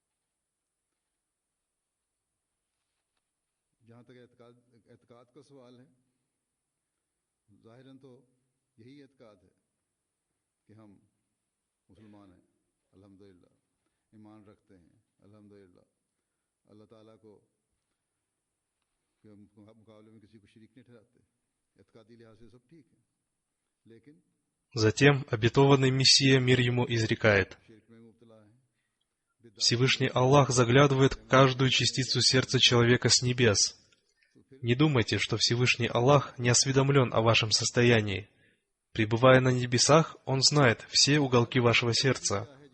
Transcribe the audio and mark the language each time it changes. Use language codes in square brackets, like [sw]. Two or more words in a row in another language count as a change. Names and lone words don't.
[ur] جہاں تک اعتقاد کا سوال ہے، ظاہراً تو یہی اعتقاد ہے کہ ہم مسلمان ہیں، الحمدللہ، ایمان رکھتے ہیں، الحمدللہ، اللہ تعالیٰ کو کے مقابلے میں کسی کو شریک نہیں ٹھہراتے، اعتقادی لحاظ سے سب ٹھیک ہے، لیکن [ru] Затем обетованный Мессия, мир ему, изрекает: Всевышний Аллах заглядывает в каждую частицу сердца человека с небес. Не думайте, что Всевышний Аллах не осведомлен о вашем состоянии. Пребывая на небесах, Он знает все уголки вашего сердца.